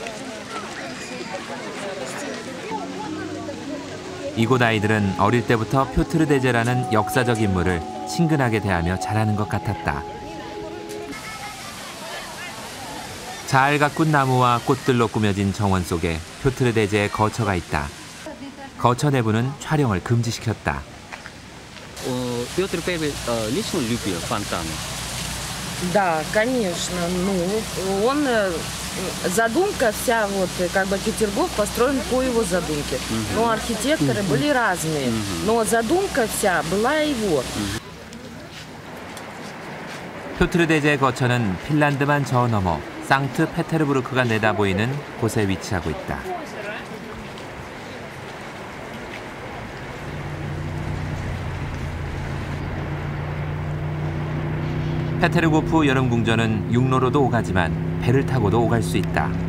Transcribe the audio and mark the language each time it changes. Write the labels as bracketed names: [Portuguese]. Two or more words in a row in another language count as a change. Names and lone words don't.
[Korean] 이곳 아이들은 어릴 때부터 표트르 대제라는 역사적 인물을 친근하게 대하며 자라는 것 같았다. 잘 가꾼 나무와 꽃들로 꾸며진 정원 속에 표트르 대제의 거처가 있다. 거처 내부는 촬영을 금지시켰다. [Russian] Петр I лично любил фонтаны. Да, конечно. Ну, он задумка вся вот как бы Петергоф построен по его задумке. Но архитекторы были разные. Но задумка вся была его. [Korean] 표트르 대제의 거처는 핀란드만 저 너머 상트페테르부르크가 내다보이는 곳에 위치하고 있다. 페테르고프 여름궁전은 육로로도 오가지만 배를 타고도 오갈 수 있다.